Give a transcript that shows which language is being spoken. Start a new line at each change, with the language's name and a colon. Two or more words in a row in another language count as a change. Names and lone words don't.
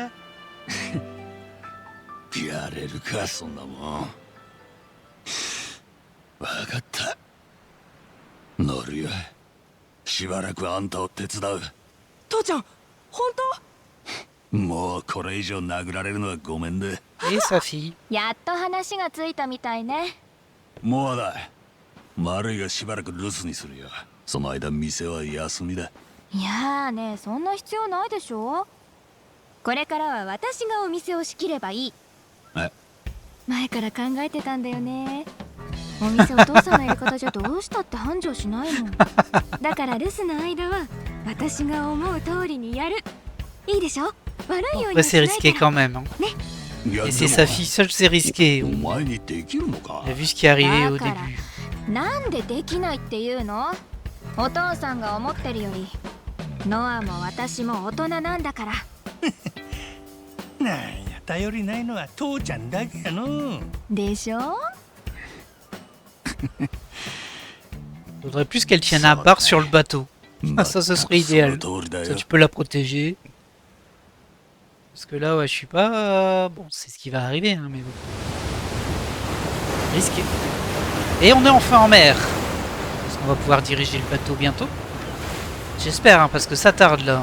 Japanese: やれるかそんなもん。わかった、乗るよ。しばらくあんたを手伝う。父ちゃん、本当？もうこれ以上殴られるのはごめんで。
French: Et sa fille.
Japanese: やっと話がついたみたいね。もうだ、悪いがしばらく留守にするよ。その間店は休みだ。いやーね、そんな必要ないでしょ。これからは私がお店を仕切ればいい。え？前から考えてたんだよね。お店お父さんのやり方じゃどうしたって繁盛しないの。だから留守の間は私が思う通りにやる。いいでしょ？悪いように
French: Ouais,
Japanese: はし
French: c'est
Japanese: ないか
French: risqué
Japanese: ら。
French: quand même. Hein.
Japanese: いや
French: Et c'est sa fille seule, c'est risqué.
Japanese: お
French: On
Japanese: 前にできるのか？
French: a vu ce qui est arrivé au
Japanese: だから
French: début.
Japanese: なんでできないっていうの？お父さんが思ってるよりノアも私も大人なんだから。なんや頼りないのは父ちゃんだけやの。でしょ？
French: Faudrait plus qu'elle tienne un bar sur le bateau. Ah, ça, ce serait idéal.
Japanese: その通りだ
French: Ça,
Japanese: よ。
French: tu peux la protéger. Parce que là, ouais, je suis pas... Bon, c'est ce qui va arriver, hein, mais bon. Risqué. Et on est enfin en mer. Est-ce qu'on va pouvoir diriger le bateau bientôt? J'espère, hein, parce que ça tarde là.